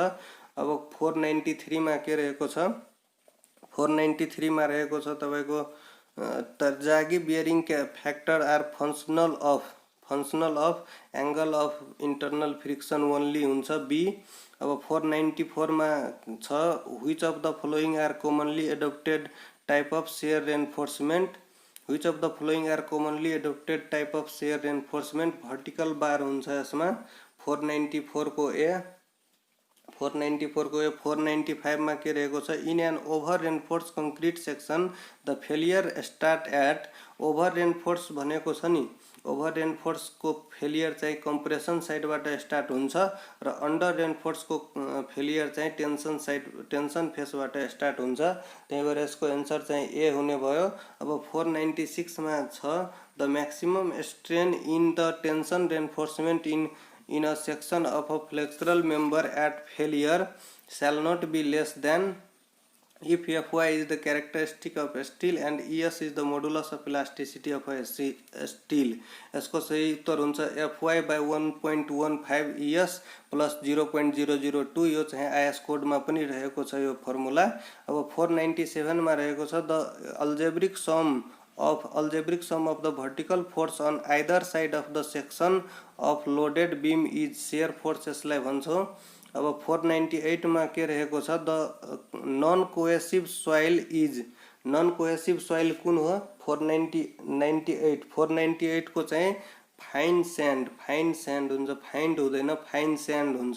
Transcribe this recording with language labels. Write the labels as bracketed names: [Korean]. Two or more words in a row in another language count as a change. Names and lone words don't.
[Nepali] अब 493 मा के रहेको छ, 493 मा रहेको छ तपाईको तरजागी [English] bearing factor are functional functional of angle of internal friction only [Nepali] हुन्छ बी। अब 494 मा छ [English] which of the following are commonly adopted type of shear reinforcement. which of the following are commonly adopted type of shear reinforcement vertical bar [Nepali] हुन्छ यसमा 494 को ए। 494 को 495 में के रहेको छ [English] in an over reinforce concrete section the failure start at. over reinforce [Nepali] भनेको छ नि [English] over reinforce [Nepali] को फेलियर चाहिँ कंप्रेसन साइडबाट स्टार्ट हुन्छ र [English] under reinforce [Nepali] को फेलियर चाहिँ टेंशन फेसबाट स्टार्ट हुन्छ। त्यही भएर यसको आन्सर चाहिँ ए हुने भयो। अब 496 मा छ [English] the maximum strain in the tension reinforcement in a section of a flexural member at failure shall not be less than if Fy is the characteristic of a steel and Es is the modulus of elasticity of a steel। [Nepali] यसको सही उत्तर हुन्छ [English] Fy by 1.15 Es plus 0.002। [Nepali] यो चाहिँ आईएस कोडमा पनि रहेको छ यो फर्मुला। अब 497 मा रहेको छ [English] the algebraic sum of the vertical force on either side of the section of loaded beam is shear force [Nepali] यसलाई भन्छौं। अब 498 मा के रहेको छ [English] the non cohesive soil is. non cohesive soil [Nepali] कुन हो 498 को चाहिँ [English] fine sand [Nepali] हुन्छ फाइन्ड हुँदैन [English] fine sand [Nepali] हुन्छ।